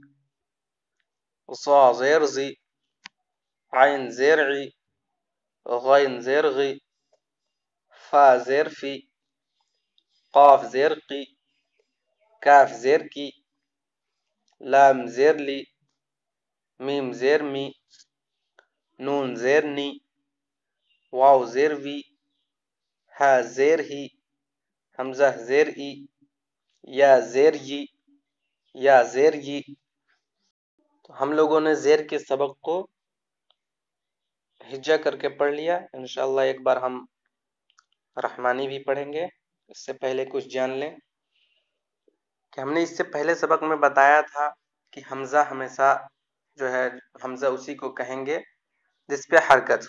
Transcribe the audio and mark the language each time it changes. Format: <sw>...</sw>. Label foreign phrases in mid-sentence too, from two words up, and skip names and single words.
<ur>ظا زیر زی عین زیر عی غین زیر غی فا زیر فی قاف زیر قی کاف زیر کی لام زیر لی میم زیر می نون زیر نی واو زیر وی ہا زیر ہی حمزہ زیر ای یا زیر ی یا زیر ی۔ تو ہم لوگوں نے زیر کے سبق کو ہجا کر کے پڑھ لیا۔ انشاءاللہ ایک بار ہم رحمانی بھی پڑھیں گے۔ اس سے پہلے کچھ جان لیں کہ ہم نے اس سے پہلے سبق میں بتایا تھا کہ حمزہ ہمیشہ جو ہے حمزہ اسی کو کہیں گے جس پہ حرکت ہو۔</ur>